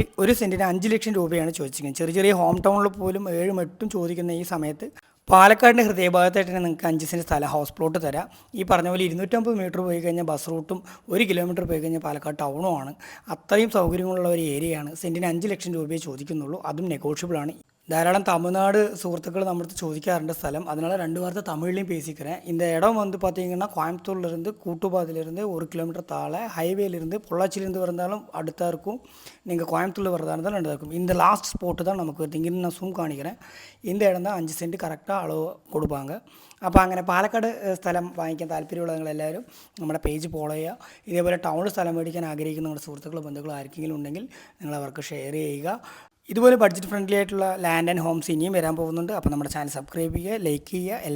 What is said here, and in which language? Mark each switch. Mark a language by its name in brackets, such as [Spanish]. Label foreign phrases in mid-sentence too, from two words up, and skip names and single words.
[Malayalam] ഒരു സെൻറ്റിന് 5 ലക്ഷം രൂപയാണ് ചോദിച്ചിരിക്കുന്നത്. ചെറിയ ചെറിയ [English] home town [Malayalam] പോലും 7ഉം 8ഉം ചോദിക്കുന്ന ഈ സമയത്ത് പാലക്കാടിൻ്റെ ഹൃദയഭാഗത്തായിട്ട് തന്നെ നിങ്ങൾക്ക് 5 സെൻറ്റ് സ്ഥലം [English] house plot [Malayalam] തരാം. ഈ പറഞ്ഞ പോലെ 250 മീറ്റർ പോയി കഴിഞ്ഞാൽ ബസ് റൂട്ടും 1 കിലോമീറ്റർ പോയി കഴിഞ്ഞാൽ പാലക്കാട് ടൗണുമാണ്. അത്രയും സൗകര്യങ്ങളുള്ള ഒരു ഏരിയയാണ്. സെൻറ്റിന് 5 ലക്ഷം രൂപയെ ചോദിക്കുന്നുള്ളൂ. അതും നെഗോഷ്യബിളാണ്. ധാരാളം തമിഴ്നാട് സുഹൃത്തുക്കൾ നമ്മുടെ ചോദിക്കാറുണ്ട് സ്ഥലം. [Tamil] அதனால 2 வார்த்தை தமிழ்லையும் பேசிக்கிறேன். இந்த இடம் வந்து பார்த்தீங்கன்னா கோயம்புத்தூர்லேருந்து கூட்டுப்பாதையிலேருந்து 1 கிலோமீட்டர் தாழ ஹைவேலேருந்து பொள்ளாச்சியிலேருந்து வந்தாலும் அடுத்தா இருக்கும். நீங்கள் கோயம்புத்தூரில் வரதா இருந்தாலும் ரெண்டாக இருக்கும். இந்த [English] last spot [Tamil] தான் நமக்கு வருது. இங்கே நான் സൂം കാണിக்கிறேன். இந்த இடம் தான் 5 சென்ட் கரெக்டாக அளவு கொடுப்பாங்க. [Malayalam] അപ്പോൾ അങ്ങനെ പാലക്കാട് സ്ഥലം വാങ്ങിക്കാൻ താല്പര്യമുള്ള നിങ്ങളെല്ലാവരും നമ്മുടെ പേജ് ഫോളോ ചെയ്യുക. ഇതേപോലെ ടൗണിൽ സ്ഥലം മേടിക്കാൻ ആഗ്രഹിക്കുന്ന നമ്മുടെ സുഹൃത്തുക്കളോ ബന്ധുക്കളോ ആർക്കെങ്കിലും ഉണ്ടെങ്കിൽ നിങ്ങൾ അവർക്ക് ഷെയർ ചെയ്യുക. ഇതുപോലെ [English] budget friendly [Malayalam] ആയിട്ടുള്ള [English] land and homes [Malayalam] ഇനിയും വരാൻ പോകുന്നുണ്ട്. അപ്പോൾ നമ്മുടെ ചാനൽ സബ്സ്ക്രൈബ് ചെയ്യുക, ലൈക്ക് ചെയ്യുക.